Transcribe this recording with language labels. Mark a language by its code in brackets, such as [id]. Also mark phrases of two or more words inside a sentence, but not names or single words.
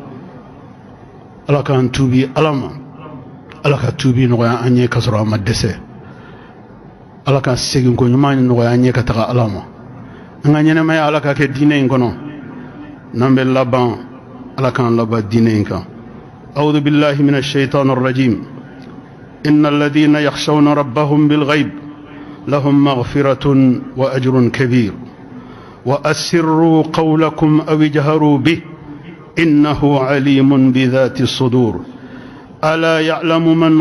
[bm] Ala k'an tuubi Ala ma Ala ka tuubi nɔgɔya an ye ka sɔrɔ an ma dɛsɛ Ala ka segin ko ɲuman nɔgɔya an ye ka taga Ala ma an ka ɲɛnɛmaya Ala ka kɛ diinɛ in kɔnɔ n'an bɛ laban Ala k'an laban diinɛ in kan [ar] أعوذ بالله من الشيطان الرجيم إن الذين يخشون ربهم بالغيب لهم مغفرة وأجر كبير وأسروا قولكم أو اجهروا به إنه عليم بذات الصدور ألا يعلم من